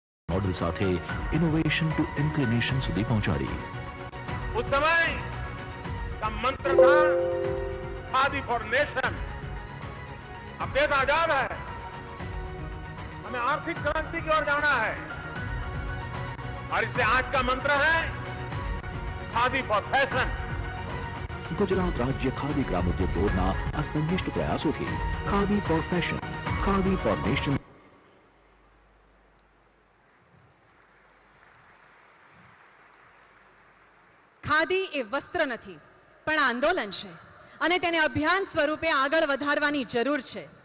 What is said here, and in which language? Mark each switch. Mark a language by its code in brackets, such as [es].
[gu] Model સાથે innovation two inclination સુધી પહોંચાડી. [hi] उस समय का मंत्र था खादी फॉर नेशन. अब देश आजाद है, हमें आर्थिक क्रांति की ओर जाना है और इसलिए आज का मंत्र है खादी फॉर फैशन. [gu] ગુજરાત રાજ્ય ખાદી ગ્રામોદ્યોગ બોર્ડના આ સંનિષ્ઠ પ્રયાસોથી khadi four fashion, khadi for nation. Khadi એ વસ્ત્ર નથી પણ આંદોલન છે અને તેને અભિયાન સ્વરૂપે આગળ વધારવાની જરૂર છે.